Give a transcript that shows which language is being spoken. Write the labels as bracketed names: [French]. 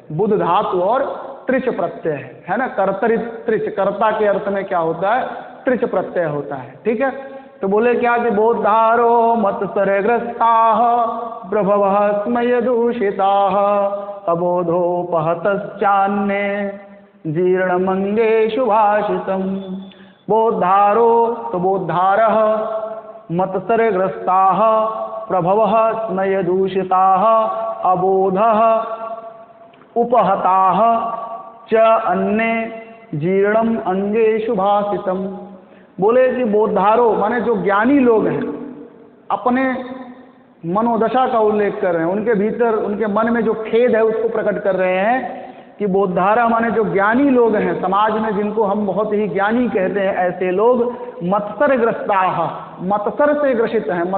[Hindi] बुध धातु और त्रिच प्रत्यय है ना। कर्तरि त्रिच, कर्ता के अर्थ में क्या होता है? त्रिच प्रत्यय होता है। ठीक है। तो बोले क्या कि [Sanskrit] बोद्धारो मत्सरग्रस्ता प्रभव स्मय दूषिता अबोधोपहतश्चान्ये जीर्णमंगे शुभाषितम। बोद्धारो तो बोद्धारः मत्सरग्रस्ताः प्रभवः स्मयदूषिताः अबोधः उपहताः च अन्ये जीर्णम अंगे शुभाषितम। [Hindi] बोले कि बोद्धारो माने जो ज्ञानी लोग हैं अपने मनोदशा का उल्लेख कर रहे हैं, उनके भीतर उनके मन में जो खेद है उसको प्रकट कर रहे हैं कि बोद्धारा माने जो ज्ञानी लोग हैं समाज में, जिनको हम बहुत ही ज्ञानी कहते हैं, ऐसे लोग मत्सरग्रस्ताः, मत्सर से ग्रसित हैं।